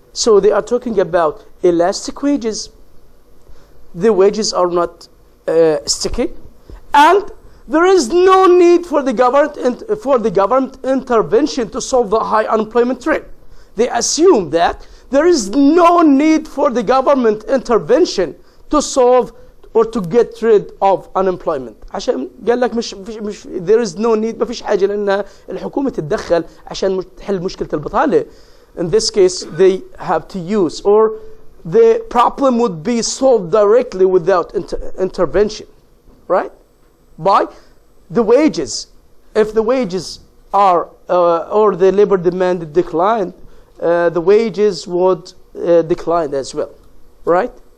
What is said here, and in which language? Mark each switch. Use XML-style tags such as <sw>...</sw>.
<en>So they are talking about elastic wages. The wages are not sticky, and there is no need for the government intervention to solve the high unemployment rate. They assume that there is no need for the government intervention to solve or to get rid of unemployment.</en> <ar>عشان قال لك مش</ar> <en>there is no need،</en> <ar>ما فيش حاجة لأن الحكومة تتدخل عشان تحل مشكلة البطالة.</ar> <en>In this case, they have to use, or the problem would be solved directly without intervention, right? By the wages. If the wages are or the labor demand declined, the wages would decline as well, right?</en>